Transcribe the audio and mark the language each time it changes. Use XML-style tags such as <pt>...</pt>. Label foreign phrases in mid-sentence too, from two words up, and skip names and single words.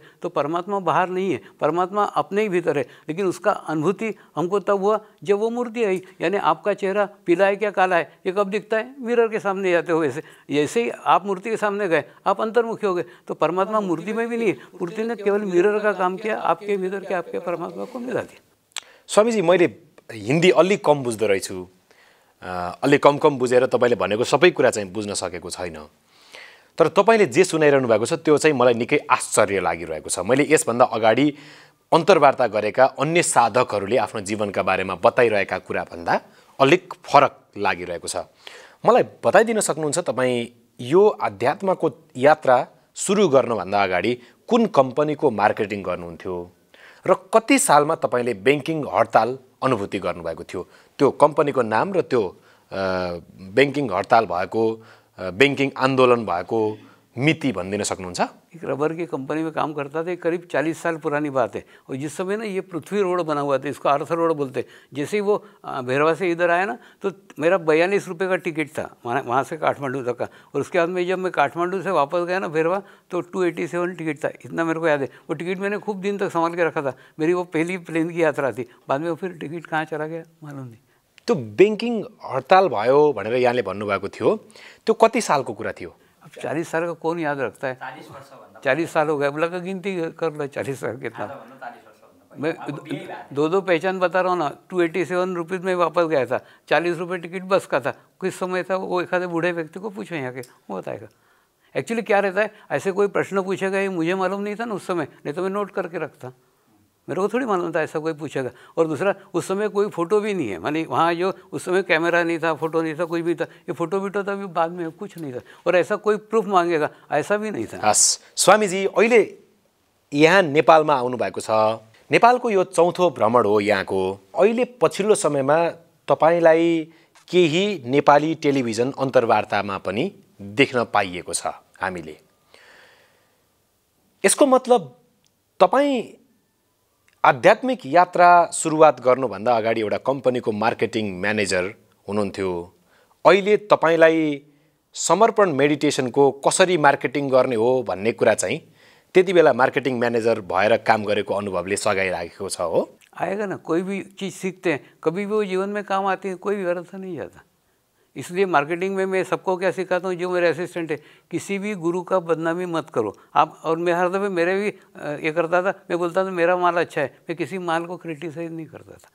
<hi>तो परमात्मा बाहर नहीं है, परमात्मा अपने ही भीतर है, लेकिन उसका अनुभूति हमको तब हुआ जब वो मूर्ति आई। यानी आपका चेहरा पीला है क्या काला है ये कब दिखता है? मिरर के सामने जाते हो। वैसे जैसे ही आप मूर्ति के सामने गए आप अंतर्मुखी हो गए। तो परमात्मा मूर्ति में भी नहीं है, मूर्ति ने केवल मिरर का काम किया, आपके भीतर के आपके परमात्मा को मिला दिया।</hi> <ne>स्वामीजी, मैले हिन्दी अलि कम बुझ्दो रहेछु, अलि कम बुझेर तपाईँले भनेको सबै कुरा चाहिँ बुझ्न सकेको छैन। तर तपाईँले जे सुनाइरहनु भएको छ त्यो चाहिँ मलाई निकै आश्चर्य लागिरहेको छ। मैले यसभन्दा अगाडि अन्तर्वार्ता गरेका अन्य साधकहरूले आफ्नो जीवनका बारेमा बताइरहेका कुराभन्दा अलिक फरक लागिरहेको छ। मलाई बताइदिन सक्नुहुन्छ तपाईँ यो अध्यात्मको यात्रा सुरु गर्नुभन्दा अगाडि कुन कम्पनीको मार्केटिङ गर्नुहुन्थ्यो र कति सालमा तपाईँले ब्याङ्किङ हडताल अनुभूति गर्नुभएको थियो? त्यो कम्पनीको नाम र त्यो बैंकिङ हडताल भएको, बैंकिङ आंदोलन भएको मिति भनिदिन सक्नुहुन्छ?</ne> <hi>एक रबर की कंपनी में काम करता था, करीब 40 साल पुरानी बात है। और जिस समय ना ये पृथ्वी रोड बना हुआ था, इसको आर्थर रोड बोलते। जैसे ही वो भैरवा से इधर आया ना तो मेरा 42 रुपये का टिकट था वहाँ से काठमांडू तक का। और उसके बाद में जब मैं काठमांडू से वापस गया ना भैरवा तो 287 टिकट था, इतना मेरे को याद है। वो टिकट मैंने खूब दिन तक संभाल के रखा था, मेरी वो पहली प्लेन की यात्रा थी। बाद में वो फिर टिकट कहाँ चला गया मालूम नहीं।</hi> <ne>त्यो बैंकिङ हडताल भयो भनेर यहाँले भन्नुभएको थियो, त्यो कति सालको कुरा थियो?</ne> <hi>अब 40 साल का कौन याद रखता है? 40 साल हो गए, बोला का गिनती कर लो 40 साल कितना। मैं दो पहचान बता रहा हूँ ना। 287 रुपीज़ में वापस गया था, 40 रुपये टिकट बस का था। किस समय था वो एक आधे बूढ़े व्यक्ति को पूछो यहाँ के, वो बताएगा। एक्चुअली क्या रहता है, ऐसे कोई प्रश्न पूछेगा ये मुझे मालूम नहीं था ना उस समय, नहीं तो मैं नोट करके रखता। मेरे को थोड़ी मालूम था ऐसा कोई पूछेगा। और दूसरा उस समय कोई फ़ोटो भी नहीं है, मानी वहाँ जो उस समय कैमरा नहीं था, फ़ोटो नहीं था, कुछ भी था। ये फ़ोटो वीटो था भी बाद में, कुछ नहीं था। और ऐसा कोई प्रूफ मांगेगा ऐसा भी नहीं था।</hi> <ne>हस् स्वामीजी, अहिले यहाँ नेपालमा आउनुभएको छ। नेपालको यो चौथो भ्रमण हो यहाँको। अहिले पछिल्लो समयमा तपाईलाई केही नेपाली टेलिभिजन अन्तर्वार्तामा पनि देख्न पाइएको छ हामीले। यसको मतलब तपाईँ आध्यात्मिक यात्रा सुरुवात गर्नुभन्दा अगाडि एउटा कम्पनीको</ne> <en>marketing manager</en> <ne>हुनुहुन्थ्यो। अहिले तपाईलाई समर्पण मेडिटेसनको कसरी मार्केटिङ गर्ने हो भन्ने कुरा चाहिँ त्यति बेला</ne> <en>marketing manager</en> <ne>भएर काम गरेको अनुभवले सघाइराखेको छ हो?</ne> <hi>आएगा ना, कोई भी चीज़ सीखते हैं कभी भी वो जीवन में काम आती है, कोई भी अर्थ नहीं जाता। इसलिए मार्केटिंग में मैं सबको क्या सिखाता हूँ, जो मेरे असिस्टेंट है, किसी भी गुरु का बदनामी मत करो आप। और मैं हर दफ़े मेरे भी ये करता था, मैं बोलता था मेरा माल अच्छा है, मैं किसी माल को क्रिटिसाइज नहीं करता था।</hi>